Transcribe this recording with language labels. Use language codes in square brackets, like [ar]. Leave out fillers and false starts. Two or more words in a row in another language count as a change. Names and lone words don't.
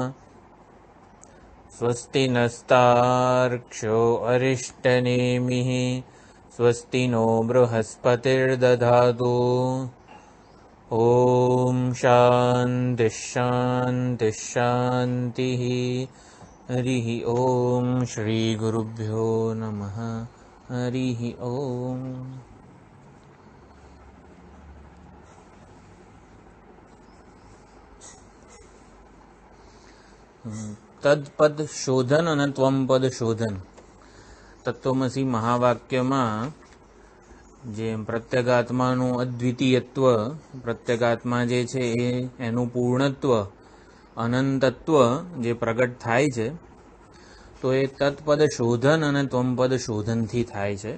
[sa] स्वस्ति नस्तार्क्ष्यो अरिष्टनेमिः स्वस्ति नो बृहस्पतिर्दधातु ॐ शान्तिः शान्तिः शान्तिः हरिः ॐ श्रीगुरुभ्यो नमः हरिः ॐ [gu] તદપદ શોધન અને ત્વમપદ શોધન. તત્વમસી મહાવાક્યમાં જે પ્રત્યેગાત્માનું અદ્વિતીયત્વ, પ્રત્યેગાત્મા જે છે એનું પૂર્ણત્વ, અનંતત્વ જે પ્રગટ થાય છે, તો એ તત્પદ શોધન અને ત્વમપદ શોધનથી થાય છે.